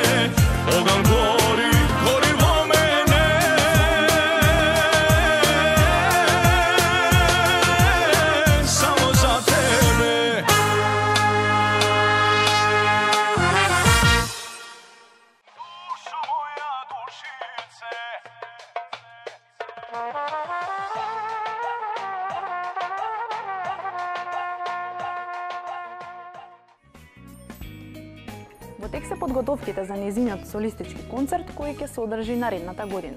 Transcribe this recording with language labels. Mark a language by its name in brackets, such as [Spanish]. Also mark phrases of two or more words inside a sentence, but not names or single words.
[Macedonian] Оган гори, гори во мене. Само за тебе. Душо моја, душице. Во тек се подготовките за нејзиниот солистички концерт кој ќе се одржи наредната година.